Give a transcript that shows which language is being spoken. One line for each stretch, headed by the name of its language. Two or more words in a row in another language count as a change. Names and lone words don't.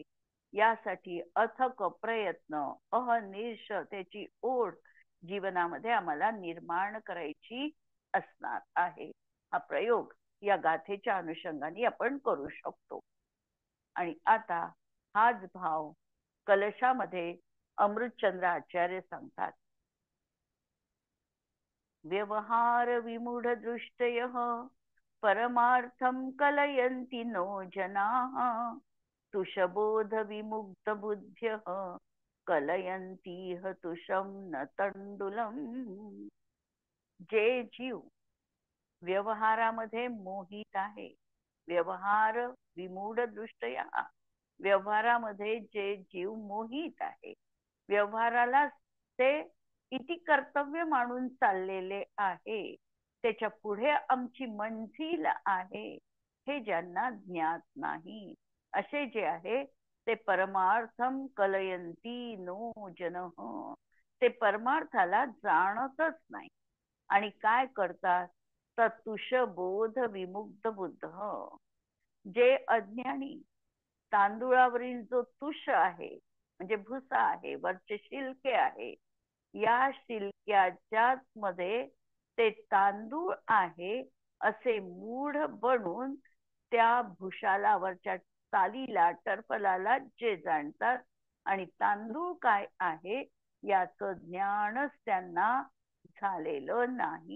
Marathi: यासाठी अथक प्रयत्न, अहनिर्ष त्याची ओढ जीवनामध्ये आम्हाला निर्माण करायची असणार आहे. हा प्रयोग या गाथेच्या अनुषंगाने आपण करू शकतो. आणि आता हाच भाव कलशामध्ये अमृतचंद्र आचार्य सांगतात.
Sanskrit: व्यवहार विमूढ दृष्टयः परमार्थं कलयन्ति नो जनाः, तुषबोध विमुक्त बुद्ध्यः कलयन्तीह तुषं न तंडुलम.
Marathi: जे जीव व्यवहारामध्ये मोहित आहे,
Sanskrit: व्यवहार विमूढ दृष्टया,
Marathi: व्यवहारामध्ये जे जीव मोहित आहे, व्यवहाराला ते किती कर्तव्य मानून चाललेले आहे, त्याच्या पुढे आमची मंजिल आहे, हे ज्यांना ज्ञात नाही, असे जे आहे ते
Sanskrit: परमार्थम कलयंती नो जनः,
Marathi: ते परमार्थाला जाणतच नाही. आणि काय करतात?
Sanskrit: तत्तुष बोध विमुक्त बुद्ध,
Marathi: जे अज्ञानी तांदुळावरील जो तुष आहे म्हणजे भुसा आहे, वरचे शिलके आहे, या शिलक्याच्याच मध्ये ते तांदूळ आहे असे मूढ बनून त्या भुशाला, वरच्या तालीला, टरफलाला जे जाणतात आणि तांदूळ काय आहे याचं ज्ञानच त्यांना झालेलं नाही.